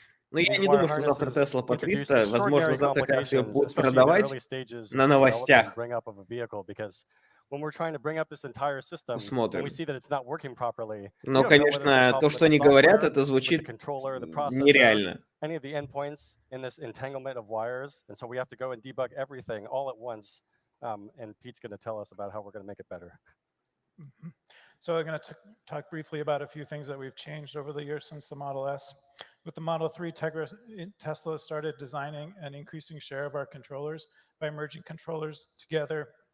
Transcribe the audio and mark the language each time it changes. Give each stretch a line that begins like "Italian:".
Russian: Но я не думаю, что завтра Тесла по 300, возможно, завтра как раз ее будут продавать на новостях.
English: When we're trying to bring up this entire system,
Russian: Посмотрим.
English: when we see that it's not working properly,
Russian: Но, конечно, то, что они говорят, это звучит нереально.
English: any of the endpoints in this entanglement of wires, and so we have to go and debug everything all at once. And Pete's going to tell us about how we're going to make it better. So I'm going to talk briefly about a few things that we've changed over the years since the Model S. With the Model 3, Tesla started designing an increasing share of our controllers by merging controllers together.